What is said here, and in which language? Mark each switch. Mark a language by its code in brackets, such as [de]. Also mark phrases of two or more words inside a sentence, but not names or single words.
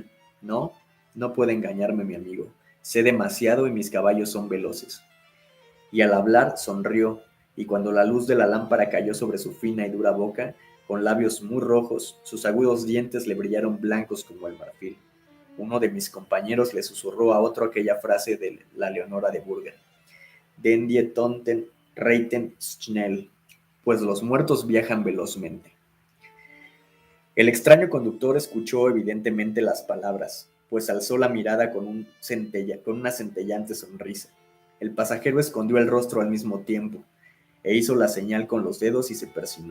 [es] No, no puede engañarme, mi amigo. Sé demasiado y mis caballos son veloces. Y al hablar sonrió, y cuando la luz de la lámpara cayó sobre su fina y dura boca, con labios muy rojos, sus agudos dientes le brillaron blancos como el marfil. Uno de mis compañeros le susurró a otro aquella frase de la Leonora de Burger: [de] Den die Toten reiten schnell, [es] pues los muertos viajan velozmente. El extraño conductor escuchó evidentemente las palabras, pues alzó la mirada con una centellante sonrisa. El pasajero escondió el rostro al mismo tiempo, e hizo la señal con los dedos y se persinó.